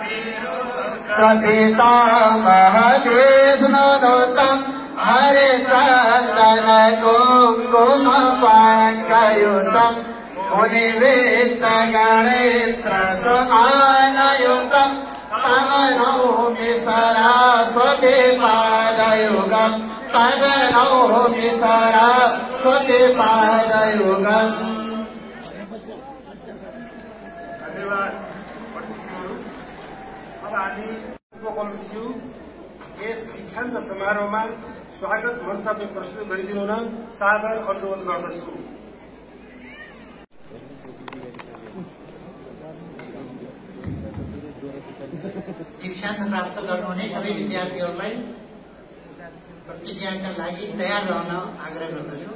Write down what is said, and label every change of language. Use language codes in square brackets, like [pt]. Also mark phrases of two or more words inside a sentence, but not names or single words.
[sa] प्रपितामहविष्णुनुतम् हरे चन्दन कुङ्कुम पङ्कयुतम् मुनिवृत्त गणेन्द्र समानयुतम् तम नौमि सरस्वती पादयुगम् तम नौमि सरस्वती पादयुगम्। [ne] धन्यवाद। अब हामी उपकुलज्यू यस दीक्षान्त समारोहमा स्वागत मन्तव्य प्रस्तुत गरिदिनु हुन सादर अनुरोध गर्दछु। दीक्षान्त प्राप्त गर्नुहुने सबै विद्यार्थीहरूलाई प्रतिज्ञाका लागि तयार रहन आग्रह गर्दछु।